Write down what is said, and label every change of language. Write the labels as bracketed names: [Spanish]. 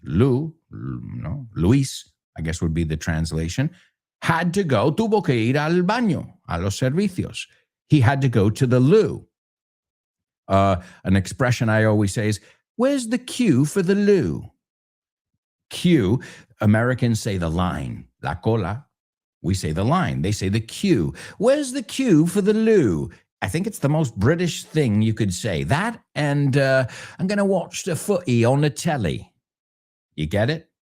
[English] Lou, no, Luis, I guess would be the translation. Had to go, [Spanish] tuvo que ir al baño, a los servicios. [English] He had to go to the loo. An expression I always say is, where's the queue for the loo? Queue, Americans say the line, [Spanish] la cola. [English] We say the line. They say the queue. Where's the queue for the loo? I think it's the most British thing you could say. That and I'm going to watch the footy on the telly. You get it?